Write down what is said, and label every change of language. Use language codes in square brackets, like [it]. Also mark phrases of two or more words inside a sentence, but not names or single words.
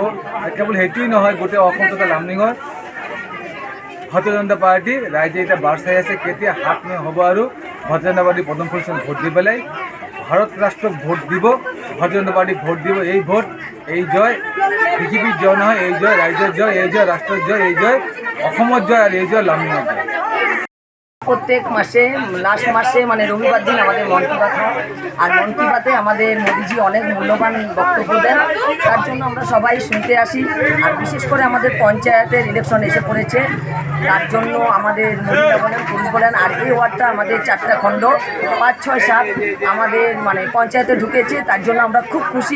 [as] আৰু কেৱল সেইটোৱেই নহয়, গোটেই অসম তথা লামনিঙৰ ভাৰতীয় জনতা পাৰ্টী ৰাইজে এতিয়া বাৰ চাই আছে কেতিয়া হাত হ'ব আৰু ভাৰতীয় জনতা পাৰ্টী পদম ফুল ভোট দি পেলাই ভাৰত ৰাষ্ট্ৰক ভোট দিব, ভাৰতীয় জনতা পাৰ্টীক ভোট দিব। এই ভোট, এই জয় পৃথিৱীৰ জয় নহয়, এই জয় ৰাইজৰ জয়, এই জয় [bn] রাষ্ট্রের জয়, [as] এই জয় অসমৰ জয় [bn] আর এই জয় লামনিঙের জয়। প্রত্যেক মাসে লাস্ট মাসে মানে রবিবার দিন আমাদের মন কি বাত হয় আর মন কি বাতে আমাদের মোদিজি অনেক মূল্যবান বক্তব্য দেন, তার জন্য আমরা সবাই শুনতে আসি। আর বিশেষ করে আমাদের পঞ্চায়েতের ইলেকশন এসে পড়েছে, তার জন্য আমাদের মহিলা বলেন পুরুষ বলেন আর এই ওয়ার্ডটা আমাদের 4টা খণ্ড 5, 6, 7 আমাদের মানে পঞ্চায়েতে ঢুকেছে, তার জন্য আমরা খুব খুশি।